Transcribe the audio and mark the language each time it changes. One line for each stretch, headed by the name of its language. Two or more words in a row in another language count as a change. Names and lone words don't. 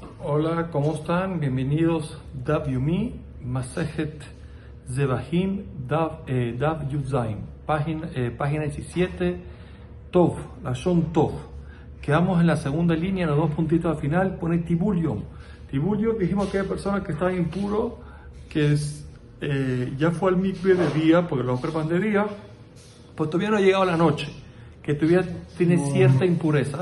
Spanish: Hola, ¿cómo están? Bienvenidos Daf Yomi, Masejet Zebahim, Daf Yudzaim, página 17,
Hebrew: טוב, לשון טוב.
Spanish: Quedamos en la segunda línea, en los dos puntitos al final, pone
Hebrew: טבול יום. טבול יום,
Spanish: dijimos que hay personas que están impuro, que ya fue al mikve de día, porque lo preparan de día, pues todavía no ha llegado la noche, que todavía tiene cierta impureza.